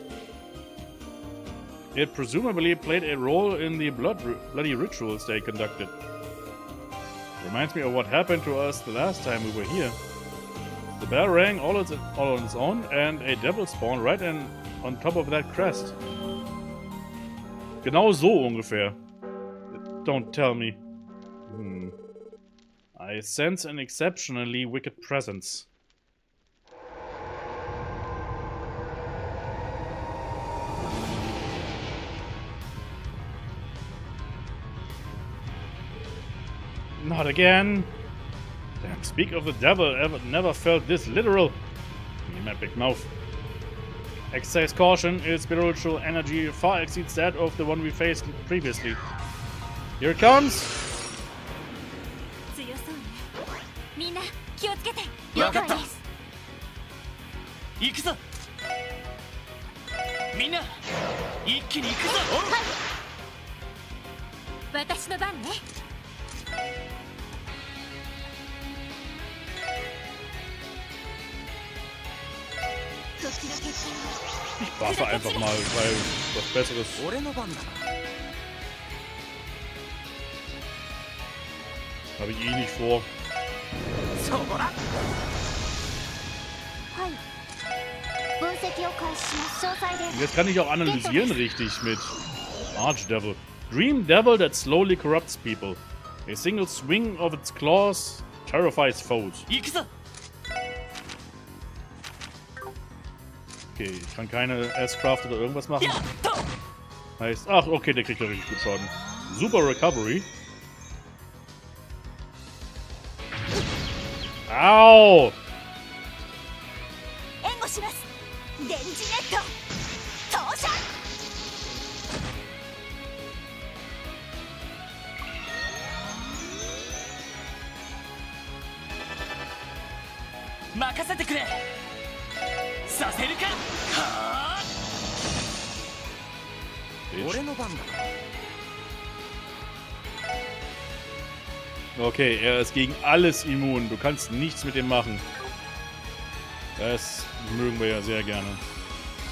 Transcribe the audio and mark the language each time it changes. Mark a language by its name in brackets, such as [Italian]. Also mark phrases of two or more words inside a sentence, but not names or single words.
[English] It presumably played a role in the bloody rituals they conducted. Reminds me of what happened to us the last time we were here. The bell rang all on its own, and a devil spawned right on top of that crest. [German] Genau so ungefähr. [English] Don't tell me. I sense an exceptionally wicked presence. Not again. Damn, speak of the devil, never felt this literal. In my big mouth. Exercise caution, its spiritual energy far exceeds that of the one we faced previously. Here it comes! [Japanese] 強そうね。みんな気をつけて。わかった了解です。行くぞみんな一気に行くぞ私の番ね。時の決定 [German] Ich waffe einfach mal, weil was Besseres. [Japanese] 俺の番だな。 [German] Habe ich eh nicht vor. [Japanese] そこだ。はい。分析を開始します。詳細で。 [German] Und jetzt kann ich auch analysieren richtig mit Archdevil. [English] Dream Devil that slowly corrupts people. A single swing of its claws terrifies foes. [Japanese] 行くぞ [German] Okay, ich kann keine S-Craft oder irgendwas machen. [Japanese] やっと [German] Heißt, ach, okay, der kriegt ja richtig gut Schaden. [English] Super Recovery. Au! [Japanese] 援護します。電磁ネット投射。任せてくれさせるかはあ俺の番だな。 [German] Okay, er ist gegen alles immun. Du kannst nichts mit ihm machen. Das mögen wir ja sehr gerne.